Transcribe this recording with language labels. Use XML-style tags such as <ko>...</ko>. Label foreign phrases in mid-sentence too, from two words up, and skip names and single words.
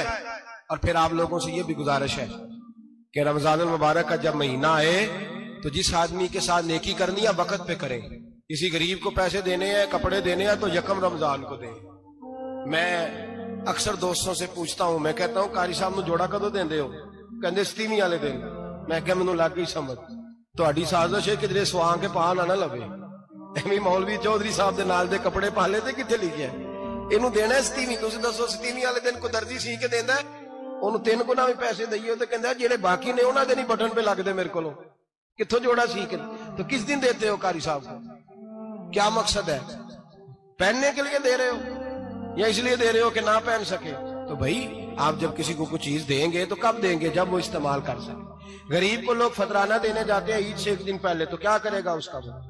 <ur>اور پھر آپ لوگوں سے یہ بھی گزارش ہے کہ رمضان المبارک کا جب مہینہ آئے تو جس آدمی کے ساتھ نیکی کرنی ہے وقت پہ کریں۔ کسی غریب کو پیسے دینے ہیں، کپڑے دینے ہیں تو یکم رمضان کو دیں۔ میں اکثر دوستوں سے پوچھتا ہوں، میں کہتا ہوں</ur> <pa>قاری صاحب نو جوڑا کدو دیندے ہو؟ کہندے 27 والے دن۔ میں کہ مینوں لگ گئی سمجھ، تہاڈی سازش ہے کہ سوان کے پاہ نہ لوے، ایویں مولوی چودھری صاحب دے نال دے کپڑے پا لے تے کتنے لکھیا ہے اینوں دینا ہے 27۔ تسی دسو 27 والے دن کو درزی سی کے دیندا ہے، انہوں 3 گنا بھی پیسے دئیے تو کہندا ہے جڑے باقی نے انہاں دے نہیں بٹن پہ لگ دے میرے کولوں، کتھوں جوڑا سی کے؟</pa> <ur>تو کس دن دیتے ہو قاری صاحب کو؟ کیا مقصد ہے؟ پہننے کے لیے دے رہے ہو یا اس لیے دے رہے ہو کہ نہ پہن سکے؟ تو بھائی آپ جب کسی کو کچھ چیز دیں گے تو کب دیں گے؟ جب وہ استعمال کر سکے۔ غریب کو لوگ فطرانہ دینے جاتے ہیں عید سے 1 دن پہلے، تو کیا کرے گا اس کا؟</ur>